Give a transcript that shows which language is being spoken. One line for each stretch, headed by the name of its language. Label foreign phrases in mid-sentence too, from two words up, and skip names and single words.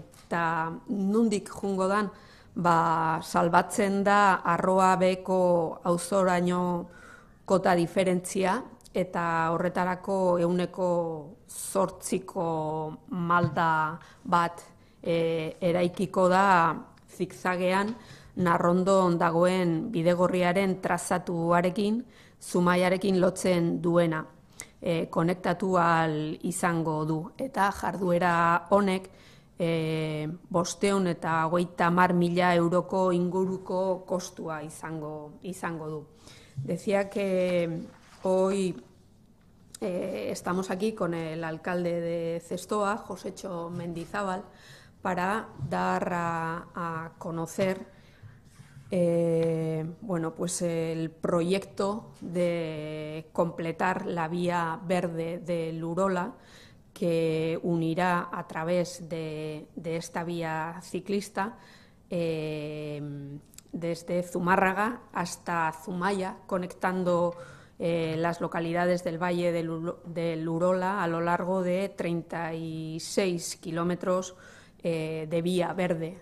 Basque: Eta nondik joango dan, salbatzen da Arroa beheko auzoraino kota diferentzia, eta horretarako 8%ko malda bat eraikiko da zigzagean Narrondon dagoen bidegorriaren trazatuarekin, Zumaiarekin lotzen duena, konektatu ahal izango du. Eta jarduera honek 550.000 euroko inguruko kostua izango du.
Spanish: Decía que hoy estamos aquí con el alcalde de Zestoa, Josetxo Mendizabal, para dar a conocer el proyecto de completar la vía verde del Urola, que unirá a través de esta vía ciclista desde Zumárraga hasta Zumaia, conectando las localidades del Valle del Urola a lo largo de 36 kilómetros de vía verde.